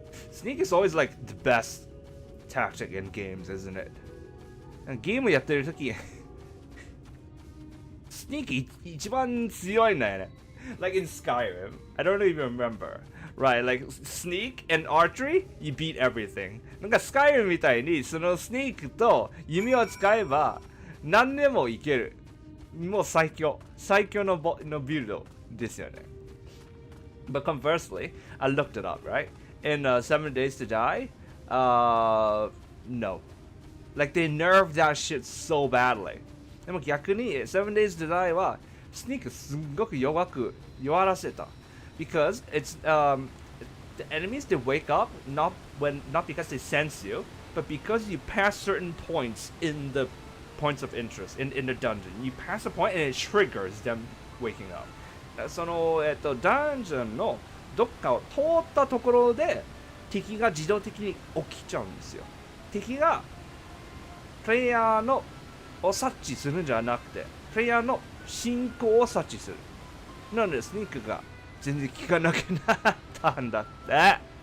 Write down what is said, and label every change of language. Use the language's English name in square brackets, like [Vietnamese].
[English] Sneak is always like the best tactic in games, isn't it? [Japanese] ゲームやってるときスニーキー一番強いんだよね。 [English] Like in Skyrim, I don't even remember. Right, like sneak and archery, you beat everything. [Japanese] なんか Skyrim みたいにそのスニークと弓を使えば何でもいける。もう最強のビルドですよね。 [English] But conversely, I looked it up, right? In 7 Days to Die, no. Like they nerfed that shit so badly. [Japanese] でも逆に7 Days to Die はスニークすんごく弱らせた。 [English] Because it's the enemies they wake up not because they sense you, but because you pass certain points in the points of interest in the dungeon. You pass a point and it triggers them waking up. [Japanese] そのダンジョンのどっかを通ったところで敵が自動的に起きちゃうんですよ。敵がプレイヤーのを察知するんじゃなくて、プレイヤーの進行を察知する。なのでスニークが全然効かなくなったんだって。